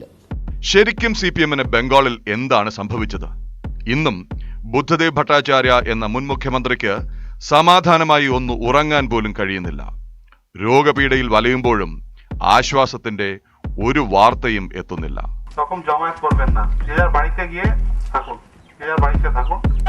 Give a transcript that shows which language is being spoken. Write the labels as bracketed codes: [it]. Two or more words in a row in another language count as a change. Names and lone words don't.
[ml] ശരിക്കും CPM-ന് ബംഗാളിൽ എന്താണ് സംഭവിച്ചത്? ഇന്നും ബുദ്ധദേവ് ഭട്ടാചാര്യ എന്ന മുൻ മുഖ്യമന്ത്രിക്ക് സമാധാനമായി ഒന്ന് ഉറങ്ങാൻ പോലും കഴിയുന്നില്ല. രോഗപീഠയിൽ വലയുമ്പോഴും ആശ്വാസത്തിന്റെ ഒരു വാർത്തയും എത്തുന്നില്ല. [bn] তখন জমায়েত করবেন না, যার বাড়িতে গিয়ে থাকুন, যার বাড়িতে থাকুন।